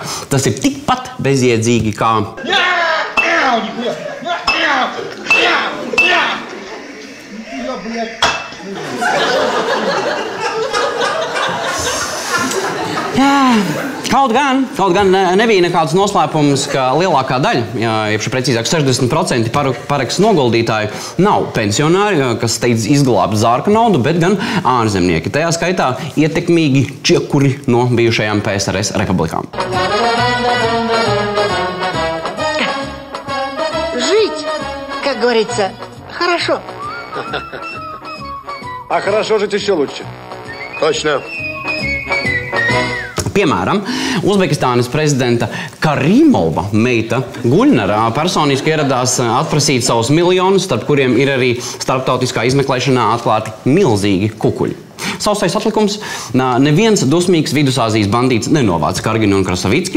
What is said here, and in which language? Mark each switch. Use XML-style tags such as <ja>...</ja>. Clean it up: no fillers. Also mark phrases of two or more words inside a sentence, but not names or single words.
<lv>Tas ir tikpat bezjēdzīgi kā... Kaut gan nebija nekāds noslēpums, ka lielākā daļa, jeb precīzāk 60% Pareks noguldītāju nav pensionāri, kas steidz izglābt zārka naudu, bet gan ārzemnieki. Tajā skaitā ietekmīgi čiekuri no bijušajām PSRS republikām.</lv> <ru>Жить, как говорится, хорошо. А хорошо жить еще лучше. Точно.</ru> <lv>Piemēram, Uzbekistānas prezidenta Karimova meita Guļnara personiski ieradās atprasīt savus miljonus, starp kuriem ir arī starptautiskā izmeklēšanā atklāti milzīgi kukuļi. Sausais atlikums, neviens dusmīgs Vidusāzijas bandīts nenovāca Karginu un Krasovicki.</lv>